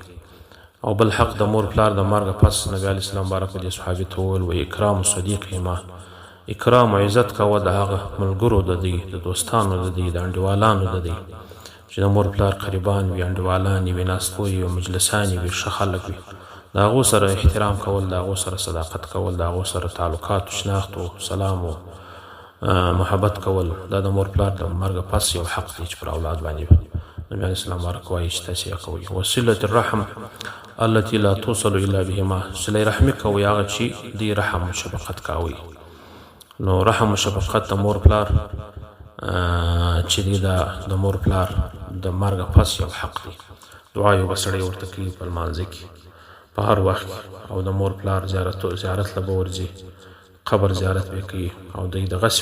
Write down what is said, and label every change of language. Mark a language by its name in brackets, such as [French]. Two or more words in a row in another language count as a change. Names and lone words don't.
[Pashto] او بل حق د مور پلار د مرګ پس نبي [Arabic] علیه السلام [Pashto] مبارک دې صحابي ته وویل [Arabic] و اکرام صدیقهما [Pashto] اکرام او عزت کوه د هغه ملګرو د دوی د دوستانو د دوی د انډیوالانو د دوی چې د مور پلار قریبان وي انډیوالان وي ناستپوی وي مجلسان وي ښه خلک وي د هغو سره احترام کول د هغو سره صداقت کول د هغو سره تعلقات و شناخت و سلام و محبت کول دا د مور پلار د مرګ پس یو حق دی چې پر اولاد باندې نبي [Arabic] علیه السلام [Pashto] مبارک وایي چې تاسې یې کوئ. [Arabic] وصلة الرحم التي لا توصل الا بهما [Pashto] صله رحمي کوئ هغه چې دوی رحم و شفقت کوئ. نو رحم و شفقت د مور پلار چې دی د مور پلار د مرګ پس یو حق دی. دعا یو به سړی ورته کوي په لمانځه کې په هر وخت او د مور پلار زیارت له به ورځي قبر زیارت به کوي او دوی دغسې